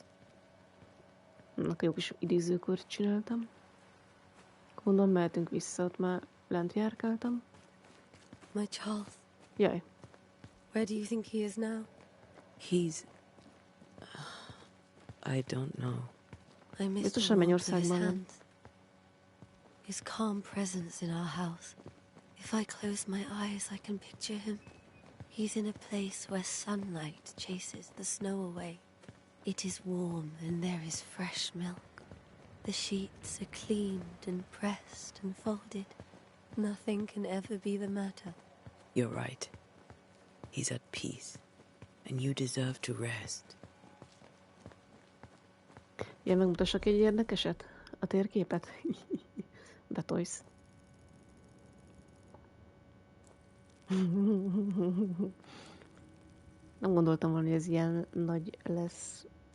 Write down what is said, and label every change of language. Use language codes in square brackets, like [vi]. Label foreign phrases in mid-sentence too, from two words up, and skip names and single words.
[hu] Jó kis idézőkört csináltam. Gondolom, mehetünk vissza, ott már lent járkáltam. [en] My Charles. [hu] Jaj. [en] Where do you think he is now? He's... I don't know. I miss the warmth of his hands. His calm presence in our house. If I close my eyes, I can picture him. He's in a place where sunlight chases the snow away. It is warm and there is fresh milk. The sheets are cleaned and pressed and folded. Nothing can ever be the matter. You're right. He's at peace. And you deserve to rest. [hu] Ja, megmutassak egy érdekeset? A térképet? Betolsz. Nem gondoltam volna, hogy ez ilyen nagy lesz.